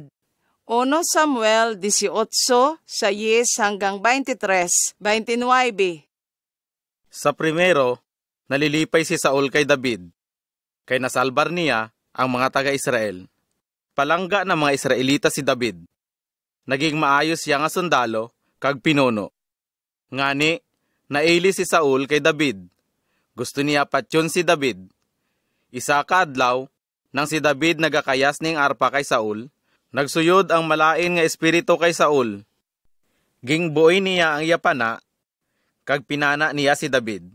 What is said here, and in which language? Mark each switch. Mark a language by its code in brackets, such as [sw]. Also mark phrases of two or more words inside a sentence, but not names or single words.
[tl] 1 Samuel 18, 6 hanggang 23, 29. [hil] Sa primero, nalilipay si Saul kay David, kay nasalbar niya ang mga taga-Israel. Palangga ng mga Israelita si David. Naging maayos siya nga sundalo, kag pinuno. Ngani, naili si Saul kay David. Gusto niya patyon si David. Isa ka adlaw, nang si David nagakayas ning arpa kay Saul, nagsuyod ang malain nga espiritu kay Saul. Gingbuoy niya ang yapana, kag pinana niya si David.